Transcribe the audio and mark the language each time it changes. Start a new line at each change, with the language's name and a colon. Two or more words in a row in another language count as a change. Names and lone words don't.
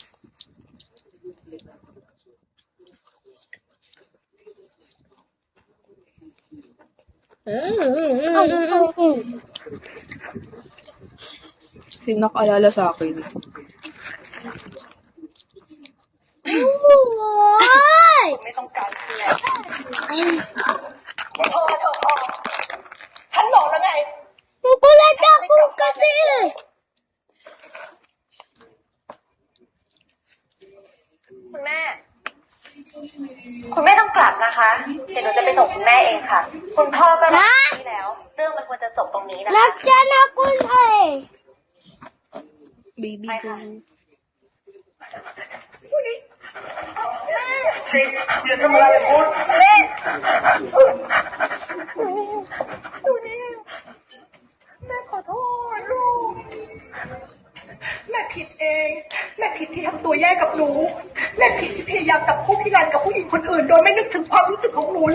Filipino: Sino nakaalala sa akin? Ay! Nagulat ako kasi.
Thai: คุณแม่ คุณแม่ต้องกลับนะคะ เดี๋ยวหนูจะไปส่งคุณแม่เองค่ะ คุณพ่อก็รักนี่แล้ว เรื่องมันควรจะจบตรงนี้นะคะ
Filipino: Nandyan ako na eh.
English: Baby Hi, girl.
Thai: อย่าทำอะไรคุณแม่ดูนี่แม่ขอโทษลูก แม่ผิดเอง แม่ผิดที่ทำตัวแย่กับหนู แม่ผิดที่พยายามจับคู่พี่รันกับผู้หญิงคนอื่น โดยไม่นึกถึงความรู้สึกของหนูเลย